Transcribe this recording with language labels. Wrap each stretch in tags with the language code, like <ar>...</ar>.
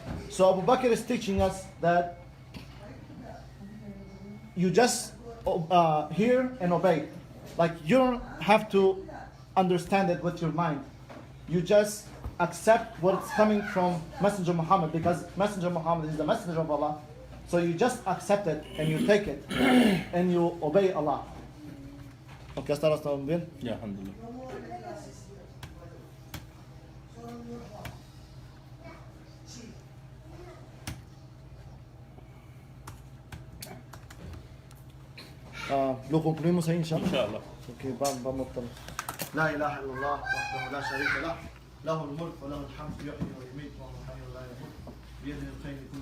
<en>So Abu Bakr is teaching us that you just hear and obey. Like you don't have to understand it with your mind. You just accept what's coming from Messenger Muhammad, because Messenger Muhammad is the messenger of Allah. So you just accept it and you take it and you obey Allah.</en> <es>Okay, hasta ahora estamos bien. Ya, alhamdulillah. Lo concluimos ahí, inshallah. Inshallah.</es> <ar>Okay,</ar> <es>vamos a</es> <ar>لا إله إلا الله وحده لا شريك له له الملك وله الحمد يحيي ويميت وهو حي لا يموت بيده الخير كله</ar>